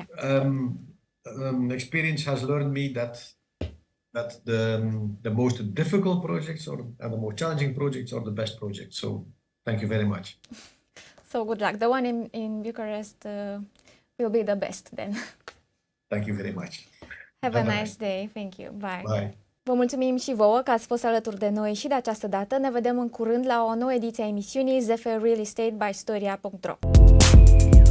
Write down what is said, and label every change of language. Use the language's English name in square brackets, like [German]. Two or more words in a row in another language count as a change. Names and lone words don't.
[English] Experience has learned me that the most difficult projects and the most challenging projects are the best projects. So thank you very much. So good luck. The one in Bucharest will be the best then. Thank you very much. Have a nice day. Thank you. Bye. Bye. [Romanian] Vă mulțumim și vouă că ați fost alături de noi și de această dată. Ne vedem în curând la o nouă ediție a emisiunii ZF Real Estate by Storia.ro.